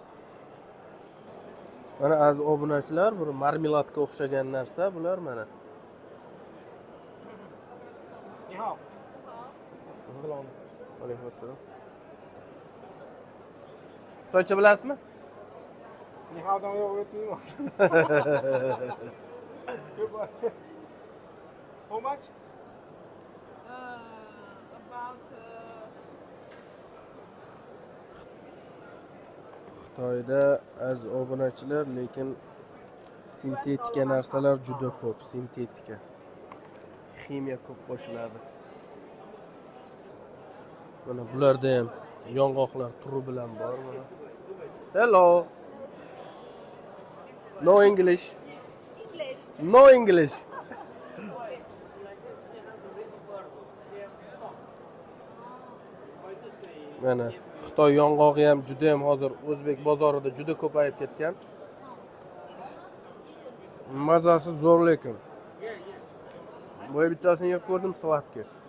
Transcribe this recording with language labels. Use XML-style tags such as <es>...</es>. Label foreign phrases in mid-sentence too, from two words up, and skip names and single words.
<uz>Mana aziz obunachilar, bir marmeladga o'xshagan narsa bular mana. Alaykum assalom. Xitoycha bilasizmi? Nihaydan yo'q o'tmayman.</uz> <en>How much? About</en> <uz>Xitoyda aziz obunachilar, lekin sintetika narsalar juda ko'p, sintetika. Ximiya ko'p qo'shiladi. Mana bularda ham yong'oqlar turi bilan bor mana.</uz> <en>Hello. No English. English. No English.</en> <uz>Mana Xitoy yong'og'i ham juda ham hozir o'zbek bozorida juda ko'payib ketgan. Mazasi zo'r lekin. Bu bittasini yeb ko'rdim, slatki.</uz>